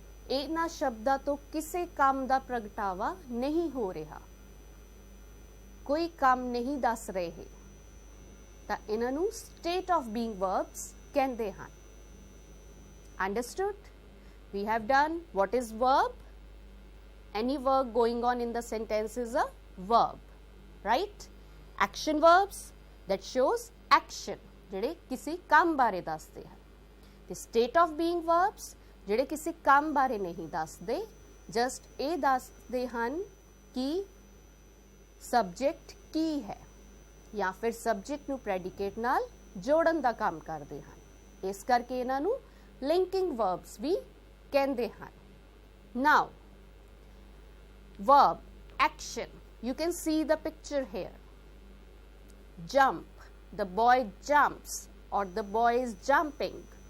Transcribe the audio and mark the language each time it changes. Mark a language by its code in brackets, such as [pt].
[pa] ਇਹਨਾਂ ਸ਼ਬਦਾਂ ਤੋਂ ਕਿਸੇ ਕੰਮ ਦਾ ਪ੍ਰਗਟਾਵਾ ਨਹੀਂ ਹੋ ਰਿਹਾ, ਕੋਈ ਕੰਮ ਨਹੀਂ ਦੱਸ ਰਹੇ, ਤਾਂ ਇਹਨਾਂ ਨੂੰ ਸਟੇਟ ਆਫ ਬੀਇੰਗ ਵਰਬਸ ਕਹਿੰਦੇ ਹਨ। [en] Understood? We have done what is verb. Any work going on in the sentence is a verb, right? Action verbs that shows action, [pa] ਜਿਹੜੇ ਕਿਸੇ ਕੰਮ ਬਾਰੇ ਦੱਸਦੇ ਹਨ। ਤੇ state of being verbs ਜਿਹੜੇ ਕਿਸੇ ਕੰਮ ਬਾਰੇ ਨਹੀਂ ਦੱਸਦੇ, just ਇਹ ਦੱਸਦੇ ਹਨ ਕਿ subject ਕੀ ਹੈ, ਜਾਂ ਫਿਰ subject ਨੂੰ predicate ਨਾਲ ਜੋੜਨ ਦਾ ਕੰਮ ਕਰਦੇ ਹਨ। ਇਸ ਕਰਕੇ ਇਹਨਾਂ ਨੂੰ linking verbs ਵੀ ਕਹਿੰਦੇ ਹਨ। [en] Now, verb, action. You can see the picture here. Jump, the boy jumps or the boy is jumping.